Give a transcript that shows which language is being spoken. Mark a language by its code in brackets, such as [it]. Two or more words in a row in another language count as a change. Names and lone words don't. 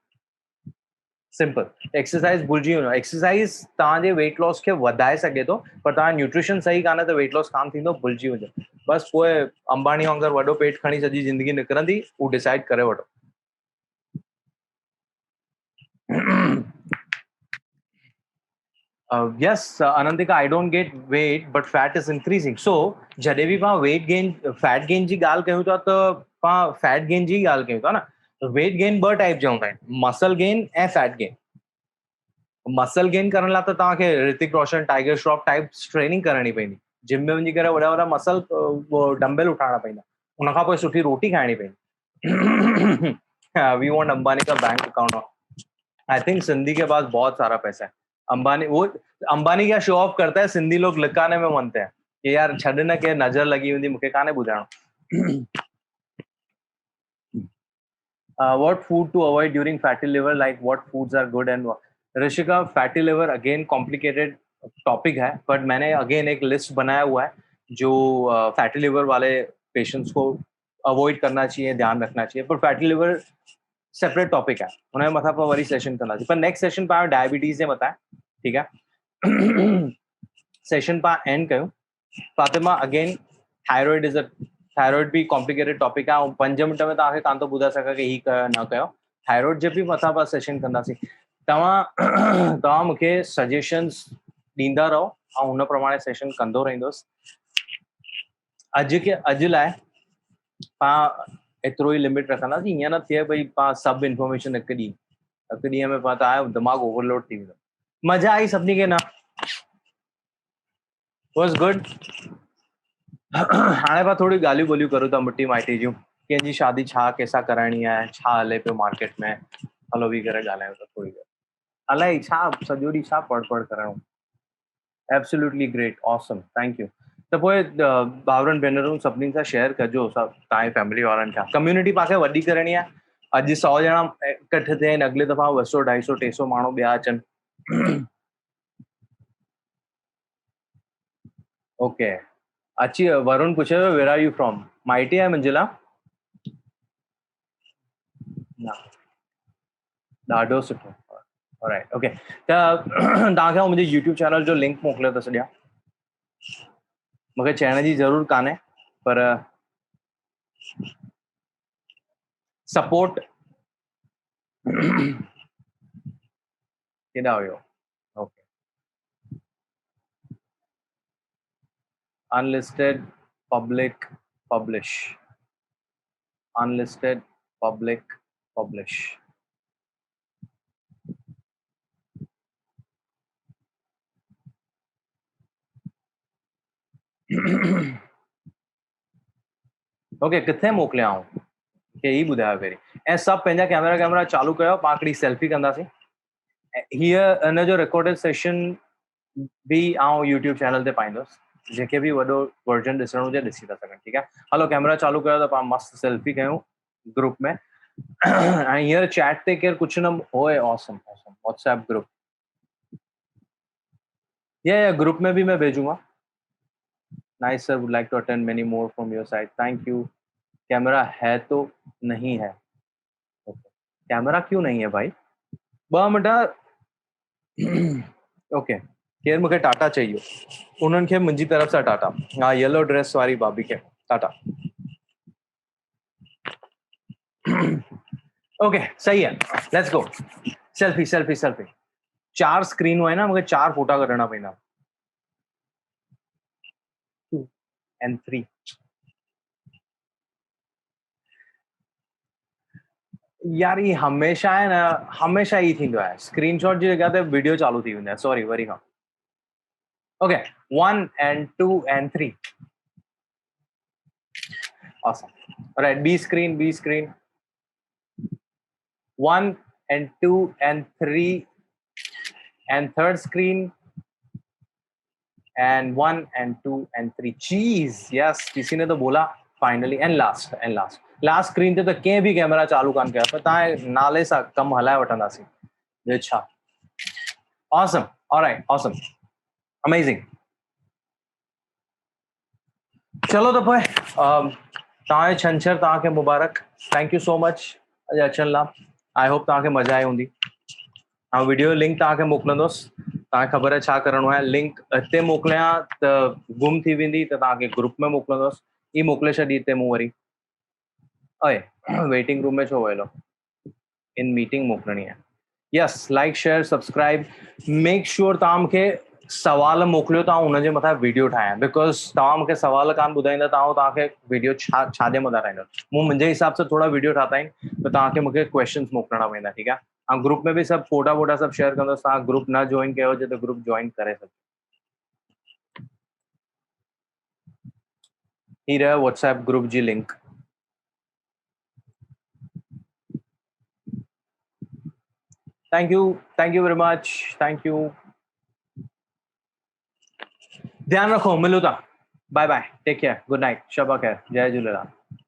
[sd] सिंपल। एक्सरसाइज भुलिजी वञो। एक्सरसाइज तव्हांजे [en] weight loss [sd] खे वधाए सघे थो, पर तव्हां न्यूट्रिशन सही कान्हे त [en] weight loss [sd] कान थींदो, भुलिजी वञो। बस पोइ अंबानी वांगुरु वॾो पेट खणी सॼी ज़िंदगी निकिरंदी, उहो डिसाइड करे वठो। [en] yes, Anantika, I don't get weight, but fat is increasing. So, [sd] जॾहिं भी पाण [en] weight gain, fat gain [sd] जी ॻाल्हि कयूं था त पाण [en] fat gain [sd] जी ॻाल्हि कयूं था न। [en] weight gain [sd] 2 टाइप जा हूंदा आहिनि, [en] muscle gain ऐं fat gain। [sd] मसल गेन करण लाइ त तव्हांखे ऋतिक रोशन, टाइगर श्रॉफ [en] type training [sd] करणी पवंदी। जिम में वञी करे वॾा [en] muscle dumbbell [sd] उठाइणा पवंदा, उनखां पोइ सुठी रोटी खाइणी पवंदी। [en] we want अंबानी का bank account. I think [hi] सिंधी के पास बहुत सारा पैसा है। अंबानी क्या [en] show off [hi] करता है, सिंधी लोग लिकाने में मनते हैं कि यार [sd] छॾ न के नज़र लगी वेंदी, मूंखे कान्हे ॿुधाइणो। [en] what food to avoid during fatty liver, like what foods are good and what? [hi] Rishika, [en] fatty liver again complicated [hi] टॉपिक है, बट मैंने अगेन एक लिस्ट बनाया हुआ है जो [en] fatty liver [hi] वाले पेशेंट्स को अवॉइड करना चाहिए, ध्यान रखना चाहिए। पर [en] fatty liver separate topic [hi] है, उन्हें मथा पर वरी सेशन करना चाहिए। पर नेक्स्ट सेशन पर डायबिटीज ने बताया, ठीक है। सेशन पर एंड कयूं फातिमा अगेन [en] thyroid is a thyroid [hi] भी [en] complicated topic [hi] है। [sd] 5 मिनट में तव्हांखे कान थो ॿुधाए सघां कि ही कयो न कयो। थायराइड जे बि मथां पाण सेशन कंदासीं। तव्हां मूंखे सजेशंस ॾींदा रहो ऐं हुन प्रमाणे सेशन कंदो रहंदुसि। अॼु लाइ पाण एतिरो ई लिमिट रखंदासीं। ईअं न थिए भई पाण सभु इंफॉर्मेशन हिकु ॾींहं में पाण तव्हांजो दिमाग़ ओवरलोड थी वेंदो। मज़ा आई सभिनी खे न? [en] was good. [sd] हाणे पाण थोड़ी ॻाल्हियूं ॿोलियूं करूं था मिटी माइटी जूं। कंहिंजी शादी छा कंहिंसां कराइणी आहे, छा हले पियो मार्केट में, हलो वेही करे ॻाल्हायूं था थोड़ी देरि। अलाए छा सॼो ॾींहुं छा पढ़ करणो। [en] absolutely great, awesome, thank you. [sd] त पोइ भाउरनि भेनरूं सभिनीनि सां शेयर कजो, सभु तव्हांजी फैमिली वारनि खां। कम्युनिटी पाण खे वॾी करणी आहे। अॼु 100 ॼणा इकट्ठे थिया आहिनि, अॻिले दफ़ा 200 250 300 माण्हू ॿिया अचनि। ओके, अची वरुण पुछे [en] where are you from? [sd] माइटी आहे मुंहिंजे लाइ। ॾाढो सुठो। [en] all right, okay. त तव्हांखे मुंहिंजे यूट्यूब चैनल जो लिंक मोकिलियो थो छॾियां। मूंखे चइण जी ज़रूरत कान्हे, पर सपोर्ट केॾा हुयो? okay, unlisted public publish, unlisted public publish. okay, [sd] किथे मोकिलियां के ही ॿुधायो पहिरीं। ऐं सभु पंहिंजा कैमरा चालू कयो, पाण हिकिड़ी सेल्फी कंदासीं। हीअ हिन जो रिकॉर्डेड सेशन भी आउं यूट्यूब चैनल ते पाईंदुसि। जेके भी वॾो वर्जन ॾिसणो हुजे ॾिसी था सघनि, ठीकु आहे। हलो कैमरा चालू कयो त पाण मस्त सेल्फी कयूं ग्रुप में। ऐं हींअर चैट ते केरु कुझु न होए। [en] awesome awesome, WhatsApp group. [hi] ये ग्रुप में भी मैं भेजूंगा। [en] nice sir, would like to attend many more from your side, thank you. [hi] कैमरा है तो नहीं है? कैमरा क्यों नहीं है भाई? [en] 2 minute. okay, [sd] केर मूंखे टाटा चाहिए, उन्हनि खे मुंहिंजी तरफ़ सां टाटा। हाँ, [en] yellow dress [sd] वारी भाभी खे टाटा। [en] okay, [hi] सही है, [en] let's go. selfie selfie selfie. [hi] 4 स्क्रीन है ना, [sd] मूंखे 4 फोटा कढणा पवंदा। [en] 2 and 3। [hi] यार ये हमेशा है ना, हमेशा ही थींदो आहे। [sd] स्क्रीनशॉट जी जगह ते वीडियो चालू थी वेंदी आहे। [en] sorry, [sd] वरी खां। [en] okay, 1 and 2 and 3. Awesome. All right, B screen, B screen. 1 and 2 and 3 and third screen and 1 and 2 and 3. Jeez, yes, [hi] किसी ने तो बोला [en] finally and last screen [sd] ते तो कंहिं भी कैमरा चालू कान कया, पर तव्हां नाले सां कम हलाए वठंदासीं। ॿियो छा। Awesome. [en] All right, awesome, amazing। [sd] चलो तो पोइ तव्हांजो छंछर तव्हांखे मुबारक। [en] thank you so much [sd] अॼु अचण लाइ। [en] I hope [sd] तव्हांखे मज़ा आई हूंदी। ऐं [en] video link [sd] तव्हांखे मोकिलींदुसि। तव्हांखे ख़बर आहे छा करिणो आहे। लिंक हिते मोकिलियां त गुम थी वेंदी, त तव्हांखे ग्रुप में मोकिलींदुसि। ई मोकिले छॾी हिते मूं वरी। ओए, [en] waiting room [sd] में छो वेलो? [en] in meeting [sd] मोकिलणी आहे। [en] yes, like share subscribe. make sure [sd] तव्हां मूंखे सवाल मोकिलियो था, हुनजे मथां वीडियो ठाहियां। बिकॉज तव्हां मूंखे सवाल कान ॿुधाईंदा तव्हांखे वीडियो छाजे मथां ठाहींदुसि। मूं मुंहिंजे हिसाब सां थोरा वीडियो ठाता आहिनि, त तव्हांखे मूंखे क्वेश्चन्स मोकिलणा पवंदा, ठीकु आहे। ऐं ग्रुप में भी सब फोटा वोटा सब शेयर कंदुसि। तव्हां ग्रुप न जॉइन कयो हुजे त ग्रुप जॉइन करे सघो। ही रहा [en] WhatsApp group [sd] जी लिंक। [en] thank you very much, thank you. [sd] ध्यान रखो, मिलूं था। [en] bye bye, take care, good night, शबा खैर, जय झूलेलाल।